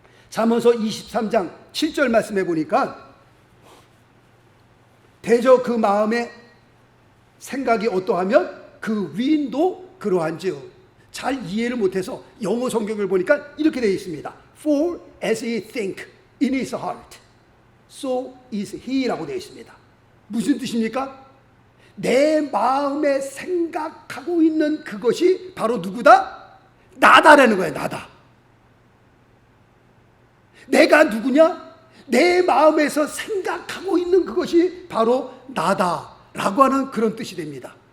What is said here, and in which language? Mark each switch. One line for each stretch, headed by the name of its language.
Korean: 잠언서 23장 7절 말씀해 보니까 대저 그 마음의 생각이 어떠하면 그 위인도 그러한즉. 잘 이해를 못해서 영어 성경을 보니까 이렇게 되어 있습니다.
English: For as he think in his heart, so is he
Korean: 라고 되어 있습니다. 무슨 뜻입니까? 내 마음에 생각하고 있는 그것이 바로 누구다? 나다라는 거예요. 나다. 내가 누구냐? 내 마음에서 생각하고 있는 그것이 바로 나다라고 하는 그런 뜻이 됩니다.